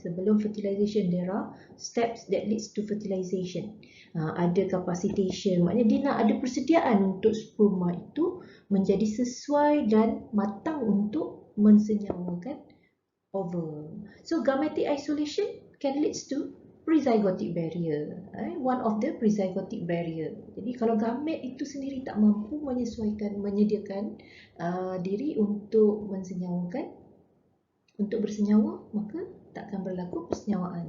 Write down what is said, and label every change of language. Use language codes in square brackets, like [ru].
[en] Sebelum fertilization there are steps that leads to fertilization. [ms] Ada capacitation, maknanya dia nak ada persediaan untuk sperma itu menjadi sesuai dan matang untuk mensenyawakan ovum. [en] So gametic isolation can lead to pre-zygotic barrier. One of the pre-zygotic barrier. [ms] Jadi kalau gamet itu sendiri tak mampu menyediakan diri untuk mensenyawakan, untuk bersenyawa, maka tak akan berlaku persenyawaan.